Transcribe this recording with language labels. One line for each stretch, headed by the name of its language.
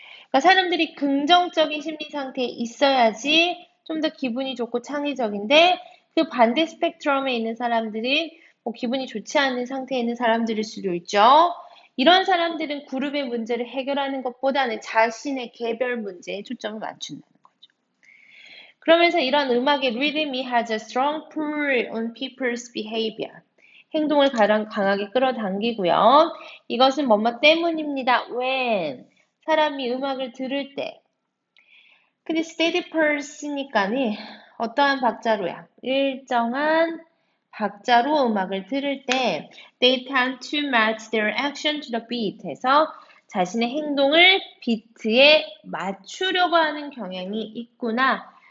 Korean: 그러니까 사람들이 긍정적인 심리 상태에 있어야지 좀 더 기분이 좋고 창의적인데 그 반대 스펙트럼에 있는 사람들이 뭐 기분이 좋지 않은 상태에 있는 사람들일 수도 있죠. 이런 사람들은 그룹의 문제를 해결하는 것보다는 자신의 개별 문제에 초점을 맞춘다는 거죠. 그러면서 이런 음악의 리듬이
English: has a strong pull on people's behavior.
Korean: 행동을 가장 강하게 끌어당기고요. 이것은 뭐뭐 때문입니다. when 사람이 음악을 들을 때. 근데
English: steady pulse
Korean: 니까는 어떠한 박자로야? 일정한 박자로 음악을 들을 때
English: they tend to match their action to the beat
Korean: 해서 자신의 행동을 비트에 맞추려고 하는 경향이 있구나.